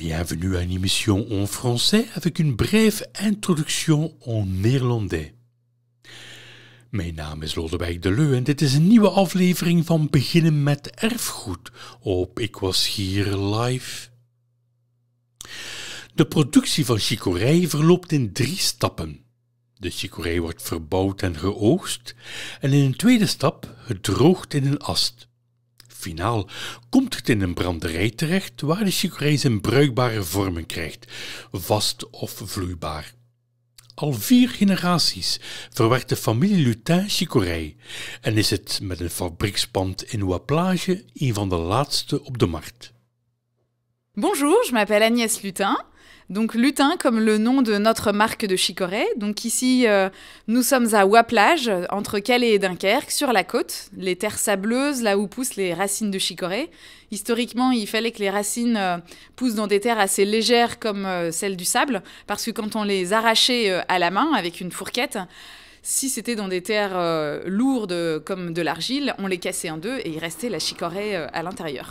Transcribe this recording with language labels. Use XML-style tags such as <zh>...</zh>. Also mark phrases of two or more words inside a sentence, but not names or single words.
<fr>Bienvenue à une émission en français avec une brève introduction en Nederlandais.</fr> <nl>Mijn naam is Lodewijk de Leu en dit is een nieuwe aflevering van Beginnen met Erfgoed op Ik Was Hier Live. De productie van chicorée verloopt in 3 stappen. De chicorée wordt verbouwd en geoogst en in een tweede stap gedroogd in een ast. Finaal komt het in een branderij terecht waar de chicorée zijn bruikbare vormen krijgt, vast of vloeibaar. Al 4 generaties verwerkt de familie Lutin chicorée en is het met een fabriekspand in Ouaplage een van de laatste op de markt.</nl> <fr>Bonjour, je m'appelle Agnès Lutin. Donc Lutin comme le nom de notre marque de chicorée. Donc ici, nous sommes à Ouaplage, entre Calais et Dunkerque, sur la côte, les terres sableuses, là où poussent les racines de chicorée. Historiquement, il fallait que les racines poussent dans des terres assez légères comme celles du sable, parce que quand on les arrachait à la main avec une fourquette, si c'était dans des terres lourdes comme de l'argile, on les cassait en deux et il restait la chicorée à l'intérieur.</fr>